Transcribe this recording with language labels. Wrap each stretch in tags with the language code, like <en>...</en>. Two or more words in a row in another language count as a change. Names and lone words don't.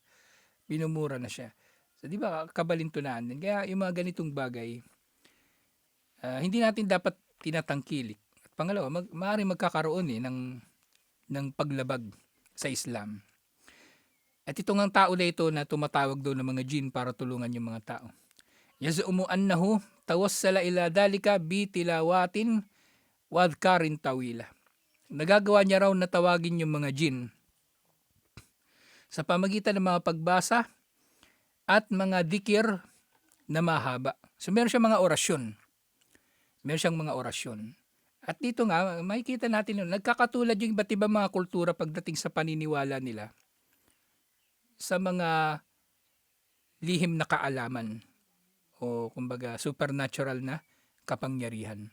<tl>So, di ba, kabalintunaan din. Kaya yung mga ganitong bagay, hindi natin dapat tinatangkilik. At pangalawa, maaaring magkakaroon ng paglabag sa Islam. At itong ang tao na ito na tumatawag daw ng mga jinn para tulungan yung mga tao.</tl> <ar>يزعم أنه توسل إلى ذلك بتلاوة وأذكار طويلة.</ar> <tl>Nagagawa niya raw na tawagin yung mga jinn sa pamagitan ng mga pagbasa at mga dikir na mahaba. So meron siyang mga orasyon. At dito nga, makikita natin yun, nagkakatulad yung iba't ibang mga kultura pagdating sa paniniwala nila sa mga lihim na kaalaman o kumbaga supernatural na kapangyarihan.</tl>